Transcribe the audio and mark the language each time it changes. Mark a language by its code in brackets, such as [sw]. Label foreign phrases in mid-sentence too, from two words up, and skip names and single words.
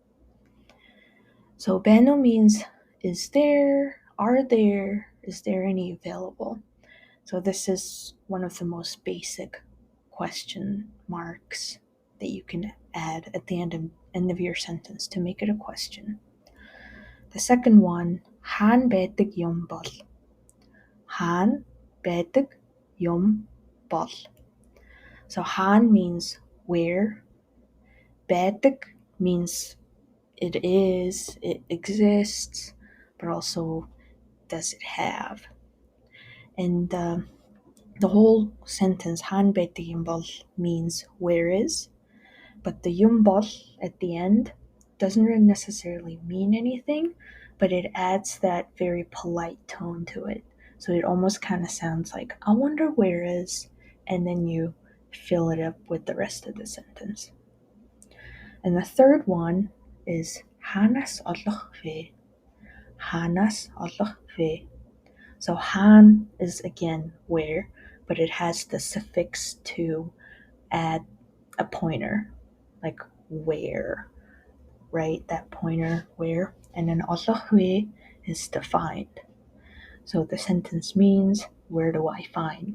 [en] So beno means is there, are there, is there any available? So this is one of the most basic question marks that you can add at the end of your sentence to make it a question. The second one, [mn] хаан байдаг юм бол. Хаан байдаг юм бол. [en] So haan means where. Байдаг means it is, it exists, but also does it have. And the whole sentence, [mn] хаан байдаг юм бол, [en] means where is, but the [mn] юм бол [en] at the end doesn't necessarily mean anything, but it adds that very polite tone to it. So it almost kind of sounds like, I wonder where is, and then you fill it up with the rest of the sentence. And the third one is [mn] хаанаас олох вэ. Хаанаас олох вэ. [en] So han is again where, but it has the suffix to add a pointer, like where, right? That pointer where. And then olahwe is to find. So the sentence means, where do I find?